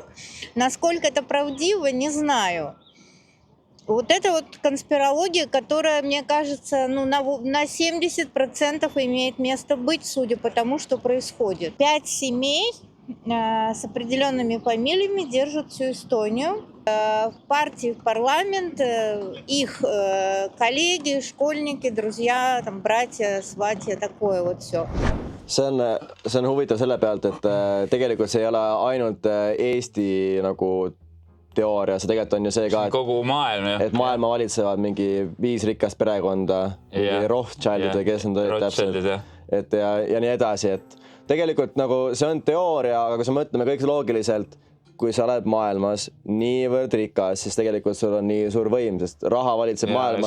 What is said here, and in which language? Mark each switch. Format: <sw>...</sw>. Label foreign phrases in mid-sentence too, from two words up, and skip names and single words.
<ru>Насколько это правдиво, не знаю. Вот это вот конспирология, которая, мне кажется, на 70% имеет место быть, судя по тому, что происходит. 5 семей с определенными фамилиями держат всю Эстонию. В партии, в парламент, их коллеги, школьники, друзья, там, братья, сватья, такое вот все.</ru> <et>See on huvitav selle pealt, et tegelikult see ei ole ainult Eesti nagu teooria, see tegelikult on ju see ka, kogu maailm, jah. Et maailma valitsevad mingi 5 rikast perekonda, Rothschildid või kes need olid täpselt, ja nii edasi, et tegelikult nagu see on teooria, aga kui sa mõtleme kõik loogiliselt, kui sa oled maailmas niivõrd rikas, siis tegelikult sul on nii suur võim, sest raha valitseb maailma.</et>